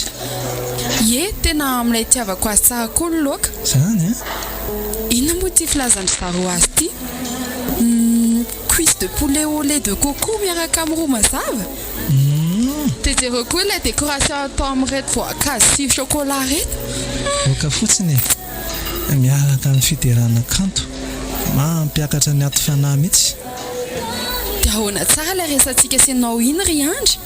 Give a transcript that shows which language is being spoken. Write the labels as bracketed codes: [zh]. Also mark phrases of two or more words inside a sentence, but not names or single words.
[mg] Ye, tena amin'ilay tiavako azy tsara koa ny loaka. Zany a? Inona moa ty filazan'ny zareo azy ty? [fr] Cuisse de poulet au lait de coco [mg] miaraka amin'ny ro mazava. Tejereo koa ilay décoration atao amin'ireto voankazo sy chocolat reto. Oka fotsiny miaraka amin'ny fiderana kanto mampiakatra ny ato fanahy mihitsy. Dia ahoana tsara ilay resantsika sy anao iny ry Andry?